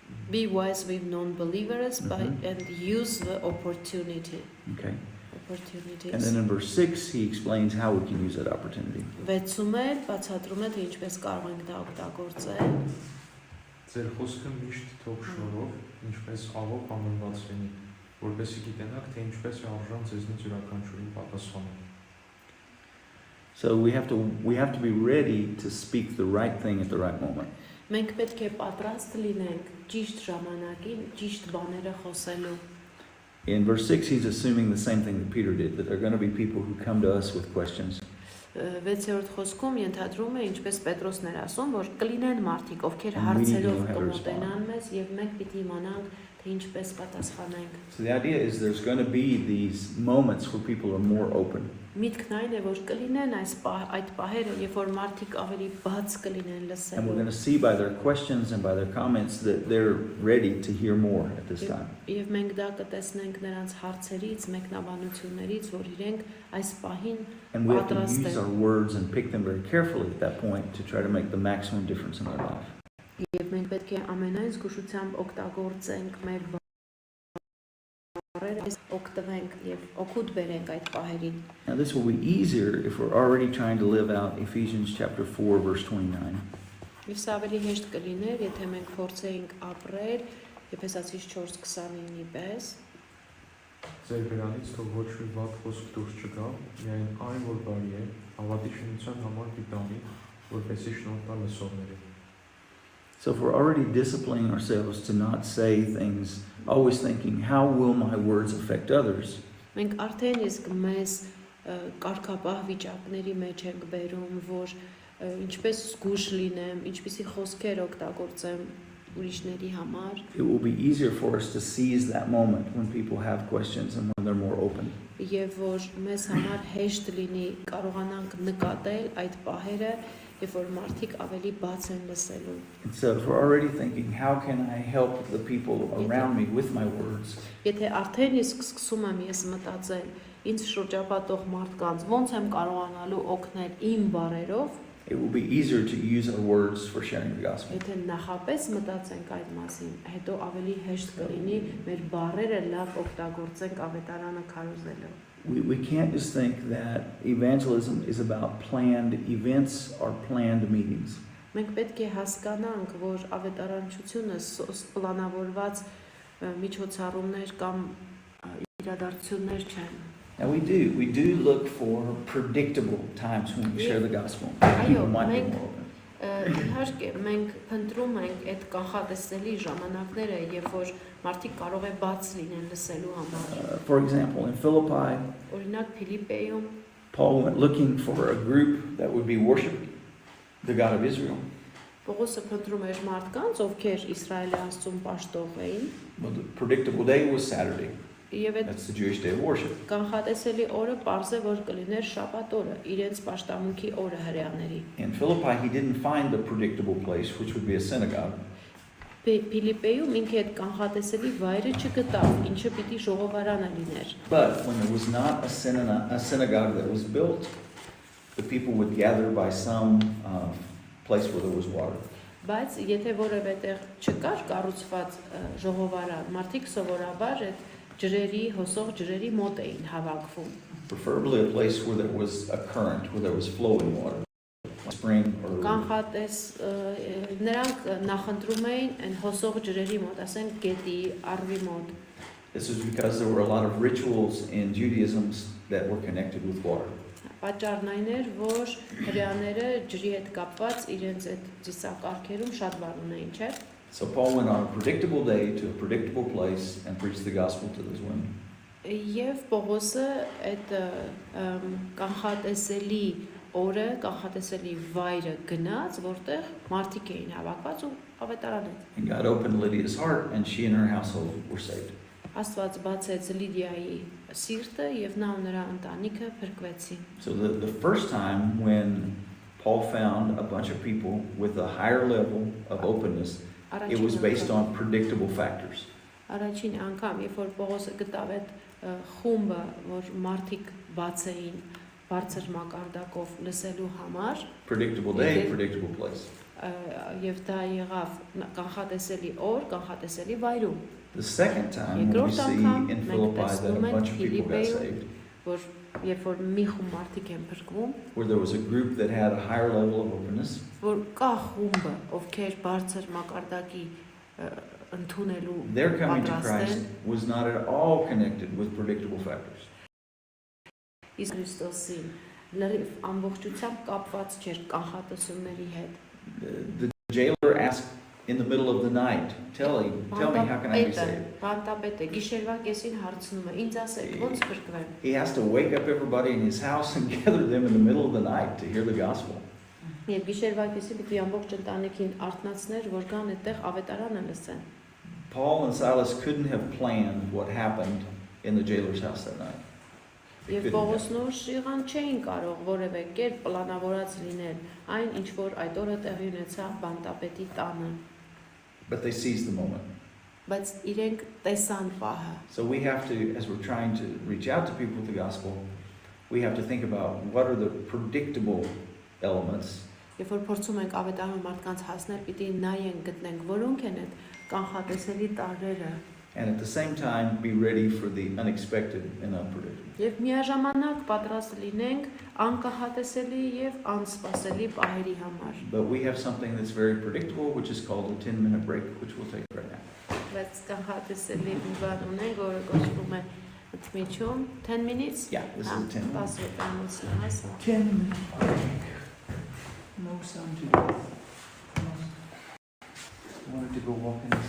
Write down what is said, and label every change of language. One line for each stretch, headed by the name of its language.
English: Be wise with non-believers Mhm. and use the opportunity. Okay. Opportunities. And then in verse 6, he explains how we can use that opportunity.
Armenian: 6-ում էլ բացատրում է թե ինչպես կարող ենք դա օգտագործել։ Ձեր խոսքը միշտ թող շնորհով, ինչպես աղոթք համոզված լինի, որպեսզի գիտենաք, թե ինչպես է արժան ձեզնից յուրաքանչյուրին պատասխանել։
English: So we have to be ready to speak the right thing at the right moment.
Armenian: Մենք պետք է պատրաստ լինենք ճիշտ ժամանակին ճիշտ բաները խոսելու։
English: In verse 6, he's assuming the same thing that Peter did, that there are going to be people who come to us with questions.
Armenian: 6-րդ խոսքում ենթադրում է, ինչպես Պետրոսն էր ասում, որ կլինեն մարդիկ, ովքեր
English: And we need to
Armenian: հարցերով
English: know how to
Armenian: կմոտենան մեզ եւ մենք պիտի իմանանք, թե ինչպես պատասխանենք։
English: So the idea is there's going to be these moments where people are more open.
Armenian: Միտքն այն է, որ կլինեն այդ պահերը, երբ որ մարդիկ ավելի բաց կլինեն
English: And we're
Armenian: լսելու։
English: going to see by their questions and by their comments that they're ready to hear more at this time.
Armenian: Եվ մենք դա կտեսնենք նրանց հարցերից, մեկնաբանություններից, որ իրենք այս պահին
English: And we have to
Armenian: պատրաստ
English: use
Armenian: են։
English: our words and pick them very carefully at that point to try to make the maximum difference in their life.
Armenian: Եվ մենք պետք է ամենայն զգուշությամբ օգտագործենք մեր բառերը, օգտվենք եւ օգուտ բերենք այդ պահերին։
English: Now this will be easier if we're already trying to live out Ephesians chapter 4 verse 29.
Armenian: Եվ սա ավելի հեշտ կլիներ, եթե մենք փորձեինք ապրել Եփեսացիս 4:29-ի պես։ Ձեր բերանից թող ոչ մի վատ խոսք դուրս չգա, միայն այն, որ բարի է, հավատի շինության համար պիտանի, որպեսզի շնորհ տա լսողներին։
English: So if we're already disciplining ourselves to not say things, always thinking, how will my words affect others?
Armenian: Մենք արդեն իսկ մեզ կարգապահ վիճակների մեջ ենք բերում, որ ինչպես զգուշ լինեմ, ինչպիսի խոսքեր օգտագործեմ ուրիշների համար։
English: It will be easier for us to seize that moment when people have questions and when they're more open.
Armenian: Եվ որ մեզ համար հեշտ լինի կարողանանք նկատել այդ պահերը, երբ որ մարդիկ ավելի բաց են լսելու։
English: And so if we're already thinking, how can I help the people around me with my words?
Armenian: Եթե արդեն իսկ սկսում եմ ես մտածել ինձ շրջապատող մարդկանց, ոնց եմ կարողանալու օգնել իմ բառերով,
English: It will be easier to use our words for sharing the gospel.
Armenian: եթե նախապես մտածենք այդ մասին, հետո ավելի հեշտ կլինի մեր բառերը լավ օգտագործենք ավետարանը քարոզելով։
English: We can't just think that evangelism is about planned events or planned meetings.
Armenian: Մենք պետք է հասկանանք, որ ավետարանչությունը պլանավորված միջոցառումներ կամ իրադարձություններ չեն։
English: Now we do look for predictable times when we share the gospel.
Armenian: Այո,
English: People might be
Armenian: մենք
English: more open.
Armenian: իհարկե մենք փնտրում ենք այդ կանխատեսելի ժամանակները, երբ որ մարդիկ կարող է բաց լինեն լսելու համար։
English: For example, in Philippi,
Armenian: Օրինակ Փիլիպեում
English: Paul went looking for a group that would be worshiping the God of Israel.
Armenian: Պողոսը փնտրում էր մարդկանց, ովքեր Իսրայելի Աստծուն պաշտող էին,
English: Well, the predictable day was Saturday.
Armenian: եւ այդ
English: That's the Jewish day of worship.
Armenian: կանխատեսելի օրը պարզ է, որ կլիներ շաբաթ օրը, իրենց պաշտամունքի օրը հրեաների։
English: In Philippi, he didn't find the predictable place, which would be a synagogue.
Armenian: Փիլիպեում ինքը այդ կանխատեսելի վայրը չգտավ, ինչը պիտի ժողովարանը լիներ։
English: But when there was not a synagogue that was built, the people would gather by some place where there was water.
Armenian: Բայց եթե որևէ տեղ չկար կառուցված ժողովարան, մարդիկ սովորաբար այդ ջրերի, հոսող ջրերի մոտ էին հավաքվում։
English: Preferably a place where there was a current, where there was flowing water, a spring or
Armenian: Կանխատես նրանք նախընտրում էին այն հոսող ջրերի մոտ, ասենք գետի, առվի մոտ։
English: This is because there were a lot of rituals in Judaism that were connected with water.
Armenian: Պատճառն այն էր, որ հրեաները ջրի հետ կապված իրենց այդ ծիսակարգերում շատ բան ունեին, չէ՞։
English: So Paul went on a predictable day to a predictable place and preached the gospel to those women.
Armenian: Եվ Պողոսը այդ կանխատեսելի օրը, կանխատեսելի վայրը գնաց, որտեղ մարդիկ էին հավաքված ու ավետարան էր։
English: And God opened Lydia's heart, and she and her household were saved.
Armenian: Աստված բացեց Լիդիայի սիրտը եւ նա ու նրա ընտանիքը փրկվեցին։
English: So the first time when Paul found a bunch of people with a higher level of openness, it was based on predictable factors.
Armenian: Առաջին անգամ, երբ որ Պողոսը գտավ այդ խումբը, որ մարդիկ բաց էին բարձր մակարդակով լսելու համար,
English: Predictable day, predictable place.
Armenian: Եվ դա եղավ կանխատեսելի օր, կանխատեսելի վայրում,
English: The second time, when we see in Philippi that a bunch of people got saved,
Armenian: որ երբ որ մի խումբ մարդիկ են փրկվում,
English: where there was a group that had a higher level of openness,
Armenian: որ կա խումբը, ովքեր բարձր մակարդակի ընդունելու
English: their coming to
Armenian: պատրաստ
English: Christ
Armenian: են,
English: was not at all connected with predictable factors.
Armenian: իսկ Քրիստոսին լրիվ ամբողջությամբ կապված չէր կանխատեսումների հետ։
English: The jailer asked in the middle of the night, tell me, how can I be saved?
Armenian: Բանտապետը գիշերվա կեսին հարցնում է, ինձ ասեք, ոնց փրկվեմ։
English: He has to wake up everybody in his house and gather them in the middle of the night to hear the gospel.
Armenian: Եվ գիշերվա կեսի պիտի ամբողջ ընտանիքին արթնացներ, որ գան այդտեղ ավետարանը լսեն։
English: Paul and Silas couldn't have planned what happened in the jailer's house that night.
Armenian: Եվ Պողոսն ու Շիղան չէին կարող որևէ կերպ պլանավորած լինել այն, ինչ որ այդ օրը տեղի ունեցավ բանտապետի տանը,
English: But they seized the moment.
Armenian: բայց իրենք տեսան պահը։
English: So we have to, as we're trying to reach out to people with the gospel, we have to think about what are the predictable elements
Armenian: Երբ որ փորձում ենք ավետարան մարդկանց հասնել, պիտի նայենք, գտնենք, որոնք են այդ կանխատեսելի տարրերը,
English: and at the same time be ready for the unexpected and unpredictable.
Armenian: եւ միաժամանակ պատրաստ լինենք անկախատեսելի եւ անսպասելի պահերի համար։
English: But we have something that's very predictable, which is called a 10-minute break, which we'll take right now.
Armenian: Բայց կանխատեսելի մի բան ունենք, որը կոչվում է ընդմիջում
English: 10 minutes։ Yeah, this is a 10 minutes.
Armenian: 10 րոպեանոցն է, հասա։
English: 10 minutes break. No sun today. I wanted to go walk in the sun.